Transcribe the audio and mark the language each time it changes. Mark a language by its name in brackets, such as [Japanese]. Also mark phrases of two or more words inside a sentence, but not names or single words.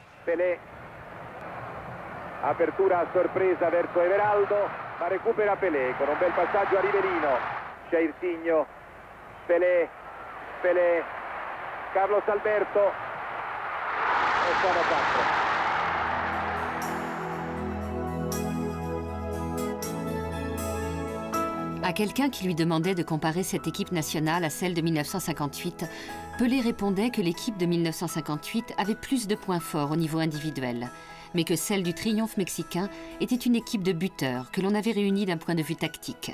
[Italian] Pelé, apertura a sorpresa verso Everaldo, ma recupera Pelé con un bel passaggio a Rivelino, Jairzinho, Pelé, Carlos Alberto, e sono 4. [French] À quelqu'un qui lui demandait de comparer cette équipe nationale à celle de 1958, Pelé répondait que l'équipe de 1958 avait plus de points forts au niveau individuel, mais que celle du triomphe mexicain était une équipe de buteurs que l'on avait réunis d'un point de vue tactique.